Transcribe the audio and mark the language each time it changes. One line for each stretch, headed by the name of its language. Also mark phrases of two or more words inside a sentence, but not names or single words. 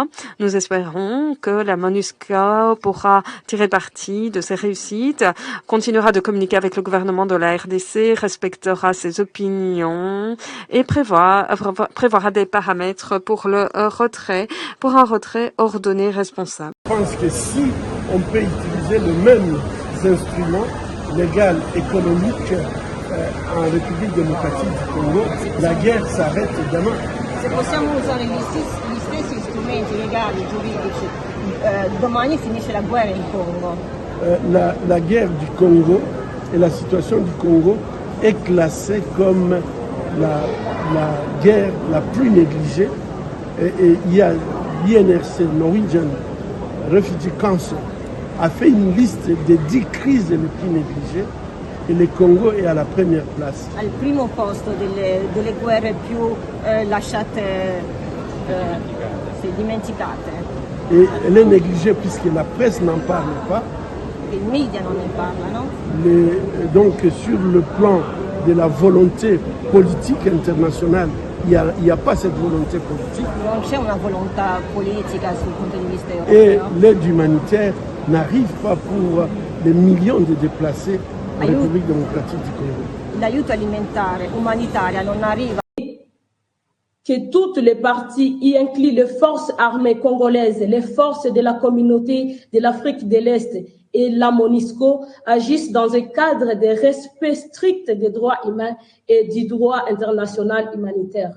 French: Nous espérons que la MONUSCO pourra tirer parti de ces réussites, continuera de communiquer avec le gouvernement de la RDC, respectera ses opinions et prévoira des paramètres pour le retrait, pour un retrait ordonné, responsable. Je pense que si on peut utiliser les mêmes instruments légaux, économiques en République démocratique du Congo, la guerre s'arrête demain.
Italian: Se possiamo usare gli stessi strumenti legali, giuridici, domani finisce la guerra in Congo.
French: La guerre du Congo et la situation du Congo est classée comme la guerre la plus négligée. Et il y a l'INRC, Norwegian Refugee Council, a fait une liste des 10 crises les plus négligées et le Congo est à la première place.
Italian: Al primo posto delle guerre più lasciate, dimenticate.
French: Et elle est négligée puisque la presse n'en parle pas.
Italian: I media non ne parlano.
French: Donc sur le plan de la volonté politique internationale il n'y a pas cette volonté politique.
Italian: Non c'è una volontà politica sul punto di vista
French: Et
Italian: europeo.
French: l'aide humanitaire n'arrive pas pour les millions de déplacés en République démocratique du Congo.
Italian: L'aiuto alimentare, umanitaria non arriva.
French: Que toutes les parties, y inclut les forces armées congolaises, les forces de la communauté de l'Afrique de l'Est et la MONUSCO, agissent dans un cadre de respect strict des droits humains et du droit international humanitaire.